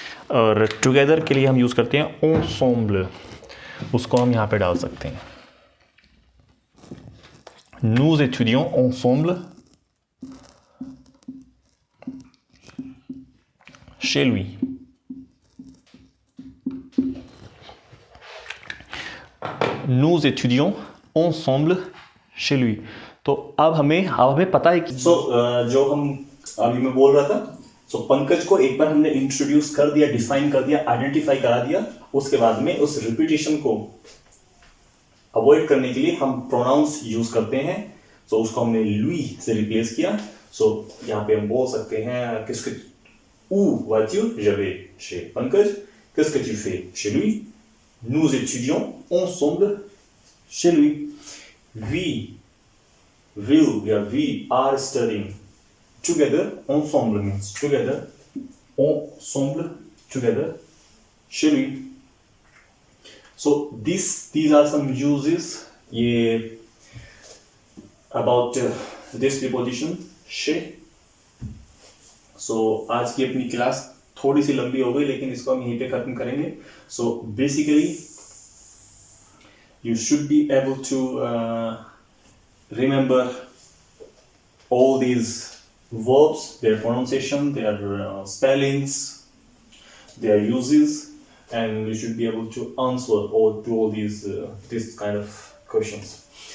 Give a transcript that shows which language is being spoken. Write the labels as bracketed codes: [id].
[hi] और टुगेदर के लिए हम यूज करते हैं ensemble. उसको हम यहाँ पे डाल सकते हैं. [fr] Nous étudions ensemble chez lui. Nous étudions ensemble chez lui. [hi] तो अब हमें पता है कि जो हम अभी मैं बोल रहा था, पंकज को एक बार हमने इंट्रोड्यूस कर दिया, डिफाइन कर दिया, आइडेंटिफाई करा दिया. उसके बाद में उस रिपीटिशन को अवॉइड करने के लिए हम प्रोनाउंस यूज करते हैं. उसको हमने lui से रिप्लेस किया. यहाँ पे हम बोल सकते हैं [fr] qu'est-ce que où vas-tu? Je vais chez पंकज. qu'est-ce que tu fais chez lui? Nous étudions ensemble chez lui. [en] We are studying together. Ensemble means together. Ensemble together chez lui. So these are some uses about this preposition chez. [hi] आज की अपनी class थोड़ी सी लंबी हो गई, लेकिन इसको हम यहीं पे खत्म करेंगे. [en] Basically you should be able to remember all these verbs, their pronunciation, their spellings, their uses, and you should be able to answer all these this kind of questions.